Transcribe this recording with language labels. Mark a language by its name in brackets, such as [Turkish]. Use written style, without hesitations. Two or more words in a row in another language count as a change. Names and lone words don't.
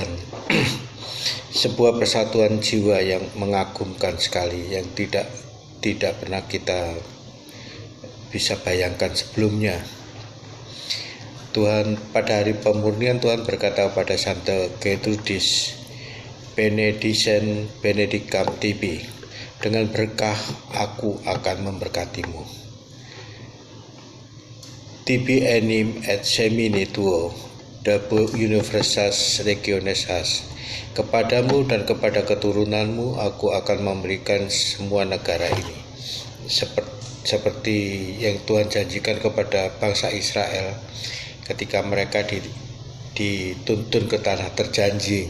[Indonesian] Sebuah persatuan jiwa yang mengagumkan sekali, yang tidak pernah kita bisa bayangkan sebelumnya. Tuhan, pada hari pemurnian Tuhan berkata kepada Santa Gertrudis, [Latin] benedicam tibi, [Indonesian] dengan berkah aku akan memberkatimu. [Latin] Tibi enim et semini tuo, dabo universas regiones has. [Indonesian] Kepadamu dan kepada keturunanmu aku akan memberikan semua negara ini. Seperti yang Tuhan janjikan kepada bangsa Israel ketika mereka dituntun ke tanah terjanji.